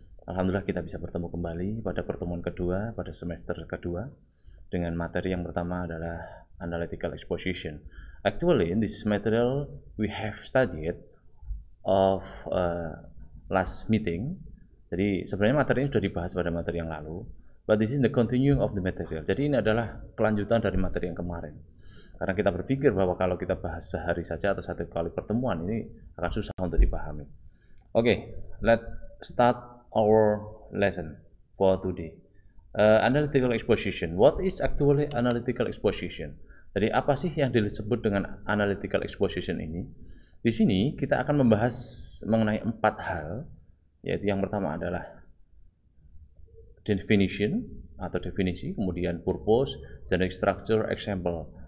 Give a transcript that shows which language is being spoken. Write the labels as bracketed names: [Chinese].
[Indonesian] Alhamdulillah kita bisa bertemu kembali pada pertemuan kedua pada semester kedua dengan materi yang pertama adalah analytical exposition. [English] Actually in this material we have studied of last meeting. [Indonesian] Jadi sebenarnya materi ini sudah dibahas pada materi yang lalu, [English] but this is the continuing of the material. [Indonesian] Jadi ini adalah kelanjutan dari materi yang kemarin. Karena kita berpikir bahwa kalau kita bahas sehari saja atau satu kali pertemuan ini akan susah untuk dipahami. [English] Okay, let's start our lesson for today. Analytical exposition. What is actually analytical exposition? [Indonesian] Jadi apa sih yang disebut dengan analytical exposition ini? Di sini kita akan membahas mengenai 4 hal, yaitu yang pertama adalah definition atau definisi, kemudian purpose, generic structure, example.